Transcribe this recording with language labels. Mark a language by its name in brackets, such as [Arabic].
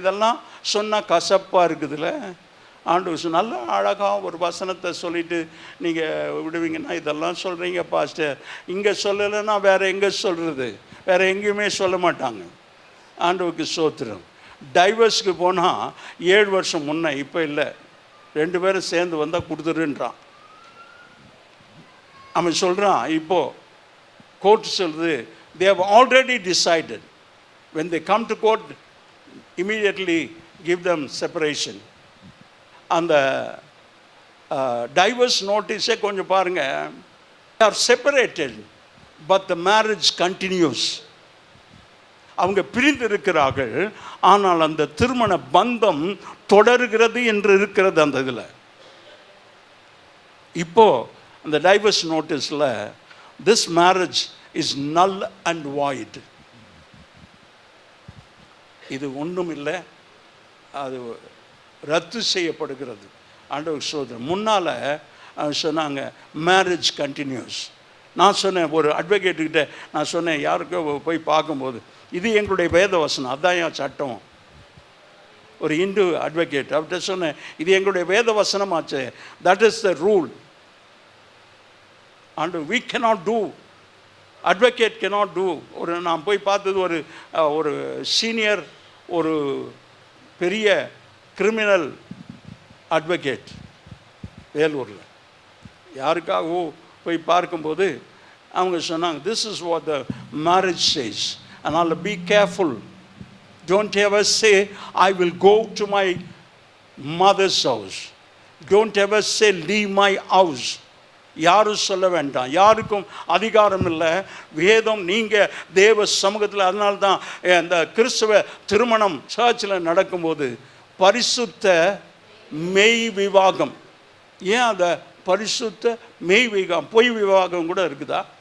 [Tamil] இதெல்லாம் சொன்னால் கசப்பாக இருக்குதுல்ல. ஆண்டவர் நல்லா அழகாக ஒரு வசனத்தை சொல்லிவிட்டு நீங்கள் விடுவீங்கன்னா, இதெல்லாம் சொல்கிறீங்க பாஸ்டர், இங்கே சொல்லலைன்னா வேறு எங்கே சொல்கிறது? வேறு எங்கேயுமே சொல்ல மாட்டாங்க. ஆண்டவருக்கு சோத்திரம். டைவர்ஸ்க்கு போனால் 7 வருஷம் முன்னே, இப்போ இல்லை, 2 பேரும் சேர்ந்து வந்தால் கொடுத்துருன்றான். அவன் சொல்கிறான், இப்போது கோர்ட் சொல்லுது, [English] they have already decided. When they come to court, immediately give them separation. [Tamil] அந்த டைவர்ஸ் நோட்டீஸே கொஞ்சம் பாருங்கள். [English] They are separated, but the marriage continues. [Tamil] அவங்க பிரிந்திருக்கிறார்கள், ஆனால் அந்த திருமண பந்தம் தொடர்கிறது என்று இருக்கிறது அந்த இதில். இப்போ அந்த divorce நோட்டீஸில் [English] this marriage is null and void. [Tamil] இது ஒன்றும் இல்லை, அது ரத்து செய்யப்படுகிறது. ஆண்டவர் சோதரன் முன்னால் சொன்னாங்க [English] Marriage continues. [Tamil] நான் சொன்னேன், ஒரு அட்வொகேட்டுக்கிட்ட நான் சொன்னேன், யாருக்கோ போய் பார்க்கும்போது, இது எங்களுடைய வேத வசனம், அதான் என் சட்டம். ஒரு இந்து அட்வொகேட் அவர்கிட்ட சொன்னேன், இது எங்களுடைய வேத வசனமாச்சு, [English] That is the rule. And we cannot do, advocate cannot do. [Tamil] ஒரு நான் போய் பார்த்தது ஒரு சீனியர், ஒரு பெரிய கிரிமினல் அட்வொகேட் வேலூரில், யாருக்காகவோ போய் பார்க்கும்போது அவங்க சொன்னாங்க, [English] this is what the marriage says, and be careful, don't ever say I will go to my mother's house, don't ever say leave my house. [Tamil] யாரும் சொல்ல வேண்டாம், யாருக்கும் அதிகாரம் இல்லை. வேதம் நீங்கள் தேவ சமூகத்தில், அதனால தான் இந்த கிறிஸ்தவ திருமணம் சர்ச்சில் நடக்கும்போது பரிசுத்த மெய் விவாகம். ஏன் அந்த பரிசுத்த மெய் விவாகம்? பொய் விவாகம் கூட இருக்குதா?